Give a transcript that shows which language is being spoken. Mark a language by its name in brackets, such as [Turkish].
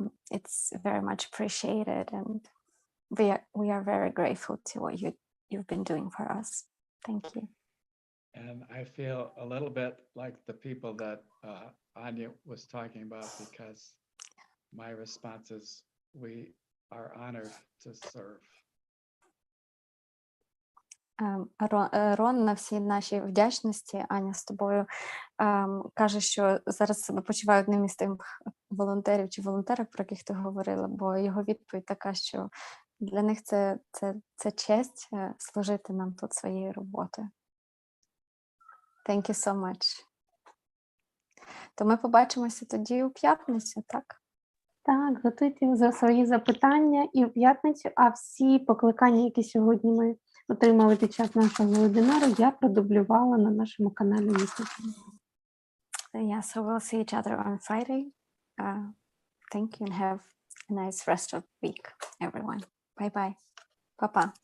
[English] It's very much appreciated, and we are very grateful to what you've been doing for us. Thank you. And I feel a little bit like the people that Anya was talking about, because my response is we are honored to serve. [Ukrainian] Рон на всій нашій вдячності, Аня, з тобою каже, що зараз себе почуває одним із тих волонтерів чи волонтерок, про яких ти говорила, бо його відповідь така, що для них це честь служити нам тут своєю роботою. [English] Thank you so much. [Ukrainian] То ми побачимося тоді у п'ятницю, так? Так, готуйте за свої запитання і в п'ятницю, а всі покликання, які сьогодні ми отримали під час нашого вебінару, я продублювала на нашому каналі YouTube. [English] Yeah, so we'll see each other on Friday. Thank you and have a nice rest of the week, everyone. Bye-bye. Pa-pa.